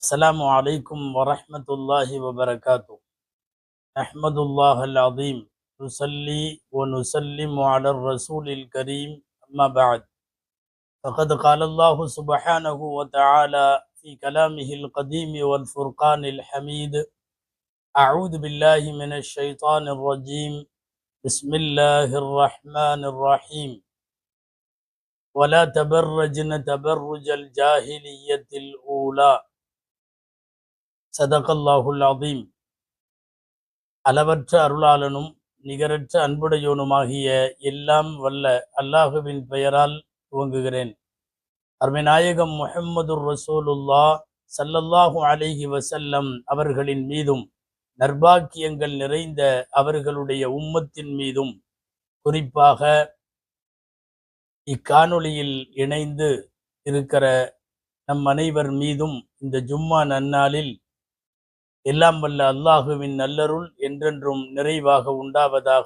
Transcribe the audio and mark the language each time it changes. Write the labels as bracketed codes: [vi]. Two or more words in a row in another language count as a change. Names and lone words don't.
[ar] السلام عليكم ورحمة الله وبركاته. نحمد الله العظيم نصلي ونسلم على الرسول الكريم أما بعد فقد قال الله سبحانه وتعالى في كلامه القديم والفرقان الحميد: أعوذ بالله من الشيطان الرجيم. بسم الله الرحمن الرحيم. ولا تبرجن تبرج الجاهلية الأولى. صدق الله العظيم. [ta] அளவற்ற அருளாளனும் நிகரற்ற அன்புடையோனுமாகிய எல்லாம் வல்ல அல்லாஹுவின் பெயரால் துவங்குகிறேன். அருமைநாயகம் [ar] محمد رسول الله صلى الله عليه وسلم [ta] அவர்களின் மீதும் நற்பாக்கியங்கள் நிறைந்த அவர்களுடைய உம்மத்தின் மீதும் குறிப்பாக இக்காணொளியில் இணைந்து இருக்கிற நம் அனைவர் மீதும் இந்த ஜும்மா நன்னாளில் எல்லாம் வல்ல அல்லாஹுவின் நல்லருள் என்றென்றும் நிறைவாக உண்டாவதாக.